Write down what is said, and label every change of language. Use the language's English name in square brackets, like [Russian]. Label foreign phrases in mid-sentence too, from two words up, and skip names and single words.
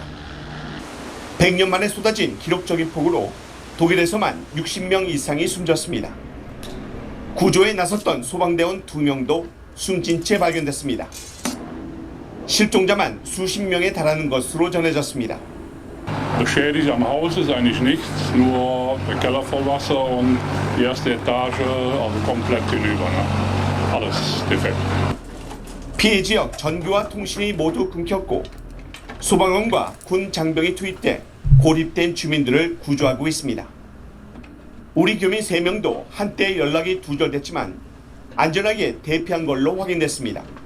[Korean] 100년 만에 쏟아진 기록적인 폭우로 독일에서만 60명 이상이 숨졌습니다. 구조에 나섰던 소방대원 2명도 숨진 채 발견됐습니다. 실종자만 수십 명에 달하는 것으로 전해졌습니다. [German] Beschädigt am Haus ist eigentlich nichts, nur der Keller voll Wasser und die erste Etage, also komplett hinüber, ne? Alles defekt. [Korean] 피해 지역 전기와 통신이 모두 끊겼고 소방원과 군 장병이 투입돼 고립된 주민들을 구조하고 있습니다. 우리 교민 3명도 한때 연락이 두절됐지만 안전하게 대피한 걸로 확인됐습니다.